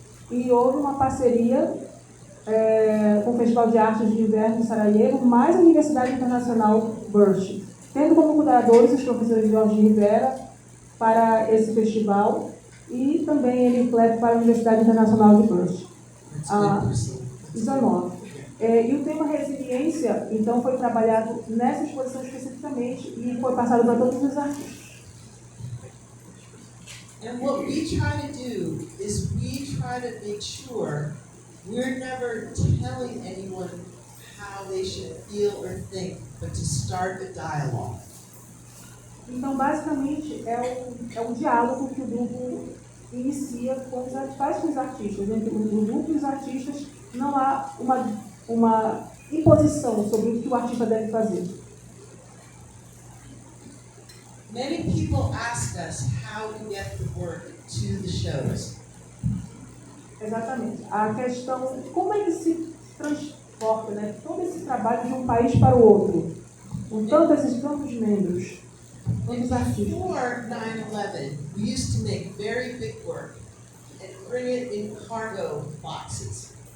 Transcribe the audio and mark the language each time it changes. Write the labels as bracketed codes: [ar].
[pt] E houve uma parceria com o Festival de Artes de Inverno em Sarajevo, mais a Universidade Internacional Burch, tendo como curadores os professores Jorge Rivera para esse festival e também ele leva para a Universidade Internacional de Perth. [en] That's good, Priscilla. 19. [pt] E o tema resiliência, então, foi trabalhado nessa exposição especificamente e foi passado para todos os artistas. [en] And what we try to do is we try to make sure we're never telling anyone how they should feel or think, but to start a dialogue. [pt] Então, basicamente, é um diálogo que o grupo inicia faz com os artistas. Entre o grupo e os artistas não há uma imposição sobre o que o artista deve fazer. [en] Many people ask us how to get the work to the shows. [pt] Exatamente. A questão, como é que se transporta, né, todo esse trabalho de um país para o outro, com tantos membros, tantos artistas. [en] Before 9/11, we used to make very big work and bring it in cargo boxes.